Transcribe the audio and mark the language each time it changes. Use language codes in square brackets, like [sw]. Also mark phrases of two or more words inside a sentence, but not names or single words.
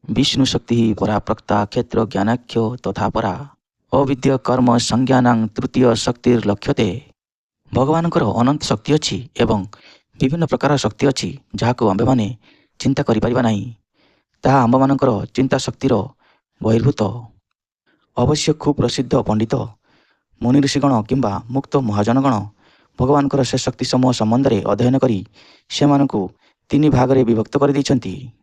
[sa] विष्णु शक्ति परा प्रक्ता क्षेत्र ज्ञानाख्यो तथा परा अविद्य कर्म संज्ञानां तृतीय शक्तिर्लक्ष्यते। [or] ଭଗବାନଙ୍କର ଅନନ୍ତ ଶକ୍ତି ଅଛି ଏବଂ ବିଭିନ୍ନ ପ୍ରକାର ଶକ୍ତି ଅଛି ଯାହାକୁ ଆମ୍ଭେମାନେ ଚିନ୍ତା କରିପାରିବା ନାହିଁ। ତାହା ଆମ୍ଭମାନଙ୍କର ଚିନ୍ତା ଶକ୍ତିର ବହିର୍ଭୂତ। ଅବଶ୍ୟ ଖୁବ୍ ପ୍ରସିଦ୍ଧ ପଣ୍ଡିତ ମୁନି ଋଷିଗଣ କିମ୍ବା ମୁକ୍ତ ମହାଜନଗଣ ଭଗବାନଙ୍କର ସେ ଶକ୍ତି ସମୂହ ସମ୍ବନ୍ଧରେ ଅଧ୍ୟୟନ କରି ସେମାନଙ୍କୁ ତିନି ଭାଗରେ ବିଭକ୍ତ କରିଦେଇଛନ୍ତି।